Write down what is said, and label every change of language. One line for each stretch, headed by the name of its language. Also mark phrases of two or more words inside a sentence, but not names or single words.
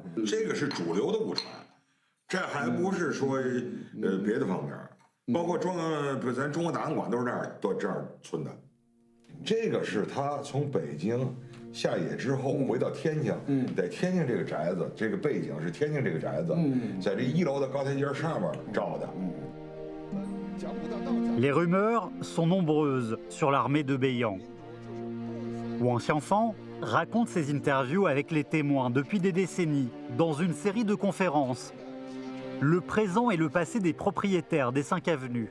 Chinese: 这个是主流的误传，这还不是说别的方面，包括咱中国档案馆都是这样存的。这个是他从北京下野之后回到天津，在天津这个宅子，这个背景是天津这个宅子，在这1楼的高台阶上面照的。
French: Les rumeurs sont nombreuses sur l'armée de Beiyang. Wang Xianfang raconte ses interviews avec les témoins depuis des décennies dans une série de conférences. Le présent et le passé des propriétaires des 5 avenues.